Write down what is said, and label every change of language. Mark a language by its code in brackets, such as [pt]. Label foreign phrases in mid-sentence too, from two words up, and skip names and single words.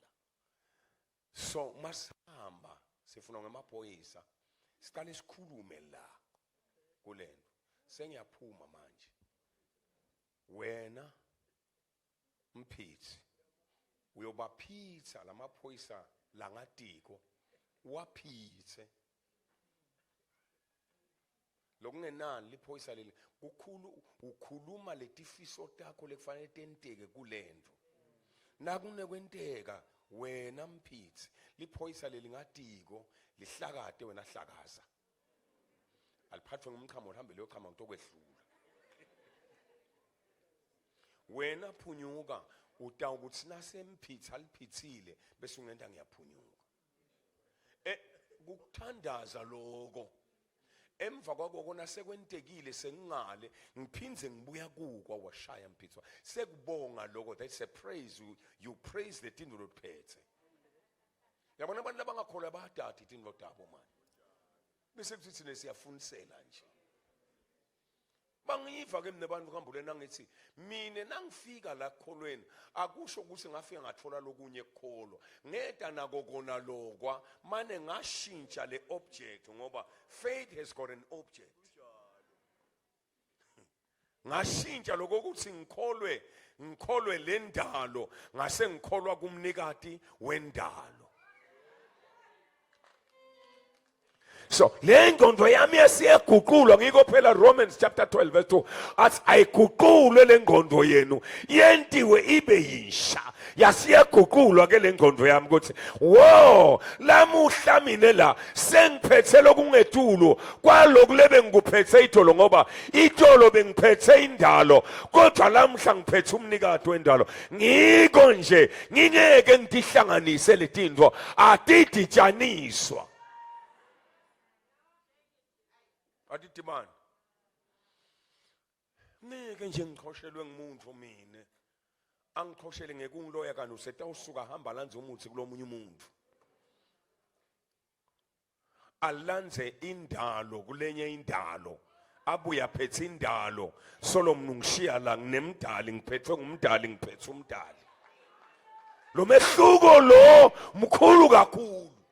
[ss] So masihamba sifuna ngemaphoyisa. Siqale sikhulume la kulento. Sengiyaphuma manje. Wena mphithi uyobaphitha lamaphoyisa langatiko waphithe. Lokungenani liphoyisa leli kukhulu ukhuluma letifiso takho lekufanele tenteke kulendvo. Nakunekwenteka wena mphithi liphoyisa leli ngatiko lihlakade wena hlakaza. Aliphathwe ngumchamo uhambe leyo chama ngitokwehlula. Wena phunyuka uta ukuthi nasemphitha aliphithile bese ungenda ngiyaphunyuka. Kukuthandaza lokho. Emva kwako kona sekwentekile sengingale ngiphindze ngibuya kuko washaya mphithwa. Sekubonga lokho, [en] that's a praise. You praise the thing lophethe. [ss] Yabona abantu labangakholwa bayadada itinto tabo manje. Bese kuthi thina siyafunisela nje. Bangiva ke mnebantu kuhambulena ngithi mina nangifika la kholweni akusho ukuthi ngafika ngathola lokunye ekukholwa. Ngeda nako kona lokwa mane ngashintsha le object ngoba [en] faith has got an object. [ss] Ngashintsha lokho ukuthi ngikholwe lendalo ngase ngikholwa kumnikati wendalo. So le ngqondo yami yasiyaguqulwa ngiko phela [en] Romans chapter 12 verse 2 [ss] athi ayiguqulwe le ngqondo yenu yentiwe ibe yisha. Yasiyaguqulwa ke le ngqondo yami ukuthi wo lamuhla mina la sengiphethe lokungethulo kwaloku lebe ngikuphethe itolo ngoba itolo bengiphethe indalo kodwa lamhla ngiphethe umnikado wendalo. Ngiko nje ngingeke ngidihlanganise letinto atiditshaniswa. Adithi manje ngeke nje ngiqhoshelwe ngumuntu mina angikhoshele ngekungiloya kanti usetawusuka hamba lanze umuthi kulomunye umuntu alanze indalo kulenye indalo abuya aphethe indalo Solomon ngishiya la nginemdali ngiphethwe ngumdali ngiphethe umdali lo mehluko lo mkhulu kakhulu.